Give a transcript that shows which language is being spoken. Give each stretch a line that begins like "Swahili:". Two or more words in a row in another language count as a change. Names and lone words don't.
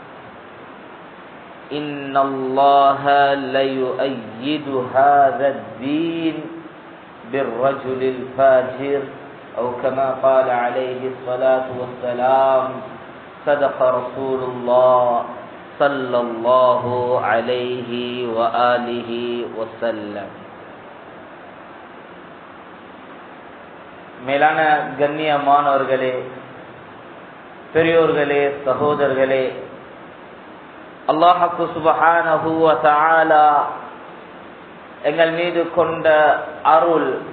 Arabic: إن الله ليؤيد هذا الدين بالرجل الفاجر أو كما قال عليه الصلاة والسلام صدق رسول الله صلى الله عليه وآله وسلم.
Tamil: மேலான கண்ணியமானவர்களே, பெரியோர்களே, சகோதரர்களே, அல்லாஹ்வு
Arabic: سبحانه وتعالى
Tamil: எங்கள் மீது கொண்ட அருள்,